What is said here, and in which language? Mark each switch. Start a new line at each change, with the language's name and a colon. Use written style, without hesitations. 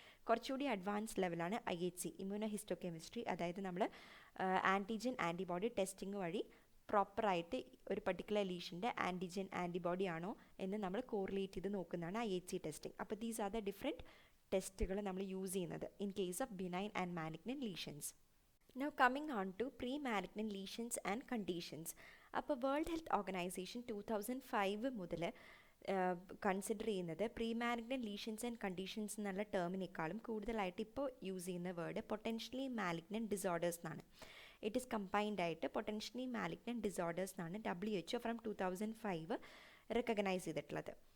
Malayalam: കുറച്ചുകൂടി അഡ്വാൻസ് ലെവലാണ് IHC, immuno ഹിസ്റ്റോകെമിസ്ട്രി. അതായത് നമ്മൾ ആൻറ്റിജൻ ആൻറ്റിബോഡി ടെസ്റ്റിംഗ് വഴി പ്രോപ്പറായിട്ട് ഒരു പർട്ടിക്കുലർ ലീഷൻ്റെ ആൻറ്റിജൻ ആൻറ്റിബോഡി ആണോ എന്ന് നമ്മൾ കോറിലേറ്റ് ചെയ്ത് നോക്കുന്നതാണ് IHC ടെസ്റ്റിംഗ്. അപ്പോൾ
English: these are the different
Malayalam: ടെസ്റ്റുകൾ നമ്മൾ യൂസ് ചെയ്യുന്നത്
English: In case of benign and malignant lesions. Now coming on to pre-malignant lesions and conditions.
Malayalam: അപ്പോൾ വേൾഡ് ഹെൽത്ത് ഓർഗനൈസേഷൻ 2005 മുതൽ കൺസിഡർ ചെയ്യുന്നത് pre malignant lesions and conditions എന്നുള്ള ടേമിനേക്കാളും കൂടുതലായിട്ട് ഇപ്പോൾ യൂസ് ചെയ്യുന്ന വേർഡ് പൊട്ടൻഷ്യലി മാലിഗ്നൻറ്റ് ഡിസോർഡേഴ്സ് എന്നാണ്.
English: it is combined
Malayalam: ആയിട്ട് potentially malignant disorders എന്നാണ് WHO ഫ്രം 2005 റെക്കഗ്നൈസ് ചെയ്തിട്ടുള്ളത്.